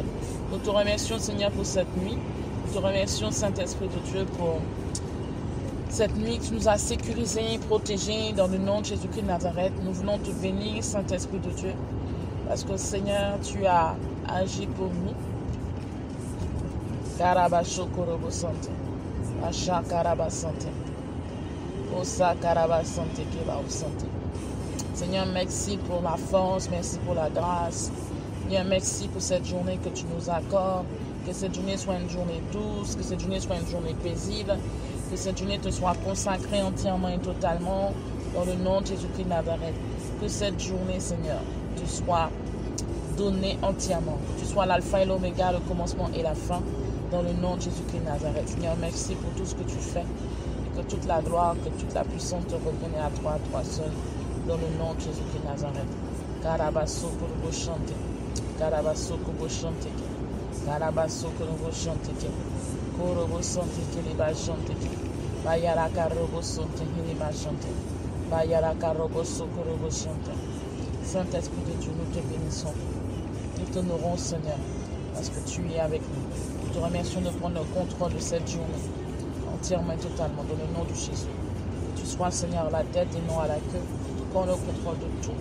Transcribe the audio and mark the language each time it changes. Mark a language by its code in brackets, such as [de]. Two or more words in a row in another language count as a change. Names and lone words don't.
[fr] Nous te remercions, Seigneur, pour cette nuit. Nous te remercions, Saint-Esprit de Dieu, pour cette nuit que tu nous as sécurisés, protégés, dans le nom de Jésus-Christ de Nazareth. Nous voulons te bénir, Saint-Esprit de Dieu, parce que, Seigneur, tu as agi pour nous. Karabasho Korobo Sante, Acha Karaba Sante, Osa Karaba Sante, Keba Sante. Seigneur, merci pour la force, merci pour la grâce. Seigneur, merci pour cette journée que tu nous accordes. Que cette journée soit une journée douce, que cette journée soit une journée paisible, que cette journée te soit consacrée entièrement et totalement dans le nom de Jésus-Christ de Nazareth. Que cette journée, Seigneur, te soit donnée entièrement. Que tu sois l'alpha et l'oméga, le commencement et la fin. Dans le nom de Jésus-Christ de Nazareth. Seigneur, merci pour tout ce que tu fais. Et que toute la gloire, que toute la puissance te revienne à toi seul. Dans le nom de Jésus-Christ de Nazareth. Karabaso Korobo Chante. Karabaso Korobo Chante. Karabaso Korobo Chante. Korobo Sante Keliba Chante. Bayara Karobo Sante Keliba Chante. Bayara Karobo Sokorobo Chante. Saint-Esprit de Dieu, nous te bénissons. Nous t'honorons, Seigneur, parce que tu es avec nous. Nous te remercions de prendre le contrôle de cette journée, entièrement et totalement, dans le nom de Jésus. Que tu sois, Seigneur, la tête et non à la queue. Prends le contrôle de tout.